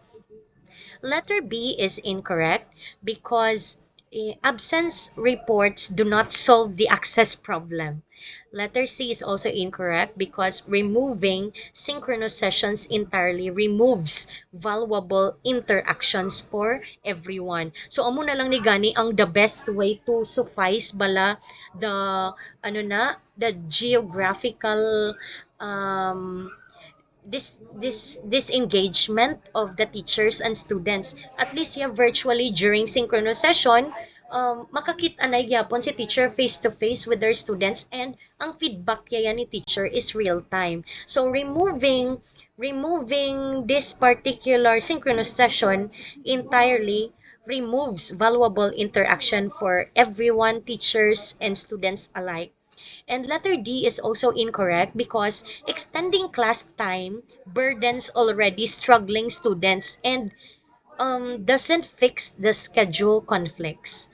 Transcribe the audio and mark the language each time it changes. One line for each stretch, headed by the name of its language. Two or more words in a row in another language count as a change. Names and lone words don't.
English: Letter B is incorrect because absence reports do not solve the access problem. Letter C is also incorrect because removing synchronous sessions entirely removes valuable interactions for everyone. So
Hiligaynon: amo na lang ni gani ang
English: the best way to suffice bala the the geographical um this engagement of the teachers and students, at least yeah, virtually during synchronous session,
Hiligaynon: makakita na gyapon si
English: teacher face to face with their students, and ang feedback
Hiligaynon: yan ni
English: teacher is real time. So removing this particular synchronous session entirely removes valuable interaction for everyone, teachers and students alike. And letter D is also incorrect because extending class time burdens already struggling students and doesn't fix the schedule conflicts.